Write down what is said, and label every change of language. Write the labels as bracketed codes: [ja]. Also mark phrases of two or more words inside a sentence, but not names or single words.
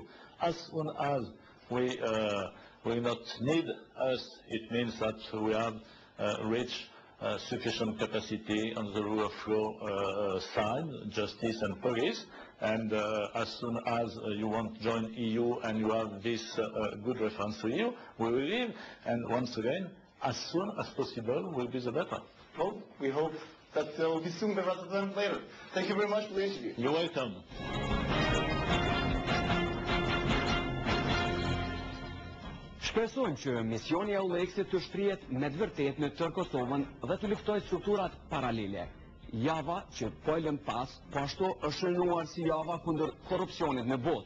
[en] As soon as we will not need us, it means that we have reached sufficient capacity on the rule of law side, justice and police, and as soon as you want to join EU and you have this good reference to EU, we will leave, and once again, as soon as possible will be the better. Well, we hope that will be sooner rather than later. Thank you very much for the interview. You're welcome. [sq] Shpresojmë që misioni e ULEX-it të shtrihet me të vërtetë në tërë Kosovën dhe të luftojë strukturat paralele. Java që po e lëm pas, po ashtu është shënuar si java kundër korrupsionit në botë.